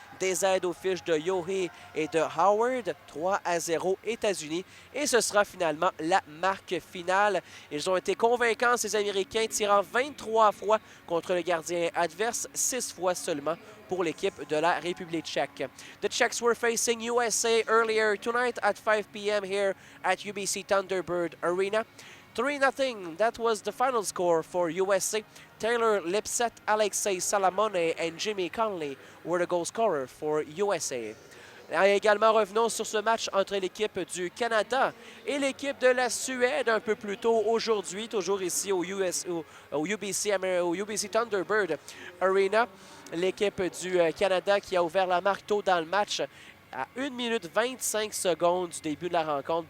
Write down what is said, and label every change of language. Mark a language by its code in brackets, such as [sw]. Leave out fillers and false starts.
[fr] Des aides aux fiches de Yohei et de Howard, 3-0 États-Unis. Et ce sera finalement la marque finale. Ils ont été convaincants, ces Américains, tirant 23 fois contre le gardien adverse, 6 fois seulement pour l'équipe de la République tchèque. [en] The Czechs were facing USA earlier tonight at 5 p.m. here at UBC Thunderbird Arena. 3-0, that was the final score for USA. Taylor Lipset, Alexei Salamone and Jimmy Conley were the goal scorers for USA. [fr] Et également, revenons sur ce match entre l'équipe du Canada et l'équipe de la Suède un peu plus tôt aujourd'hui, toujours ici au UBC Thunderbird Arena. L'équipe du Canada qui a ouvert la marque tôt dans le match à 1 minute 25 secondes du début de la rencontre.